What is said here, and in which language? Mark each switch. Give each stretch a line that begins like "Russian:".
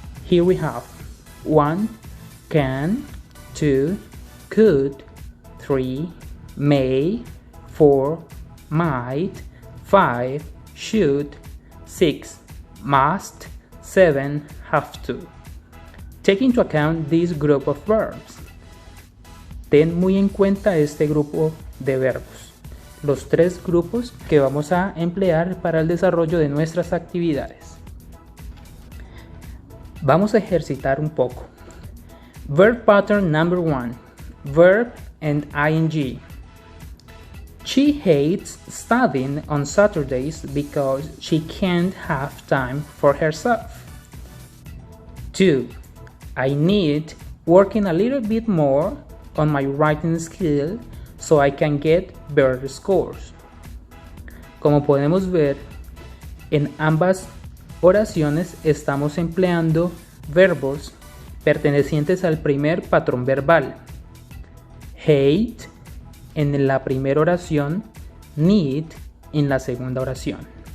English: Here we have 1, can, 2, could, 3, may, 4, might, 5, should, 6, must, 7, have to. Take into account this group of verbs.
Spanish: Ten muy en cuenta este grupo de verbos, los 3 grupos que vamos a emplear para el desarrollo de nuestras actividades. Vamos a ejercitar un poco.
English: Verb pattern number 1, verb and ing. She hates studying on Saturdays because she can't have time for herself. 2. I need working a little bit more on my writing skill so I can get better scores.
Spanish: Como podemos ver, en ambas oraciones estamos empleando verbos pertenecientes al primer patrón verbal. Hate en la primera oración, need en la segunda oración.